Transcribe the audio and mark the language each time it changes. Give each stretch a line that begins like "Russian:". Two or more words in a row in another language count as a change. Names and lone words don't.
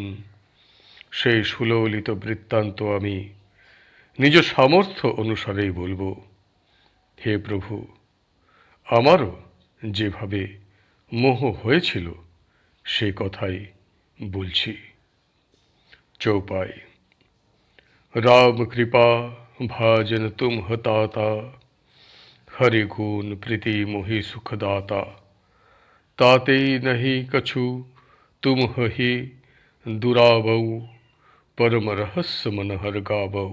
Bangla: সেই সুললিত বৃত্তান্ত আমি নিজ সামর্থ্য অনুসারেই বলবো। হে প্রভু, আমারও যেভাবে মোহ হয়েছিল সে কথাই বলছি। চৌপাই।
Awadhi: राम कृपा भाजन तुम हताता, हरि गुण प्रीति मोहि सुखदाता। ताते नहीं कछु तुम ही दुराबऊ, परम रहस्य मन हर गाबऊ।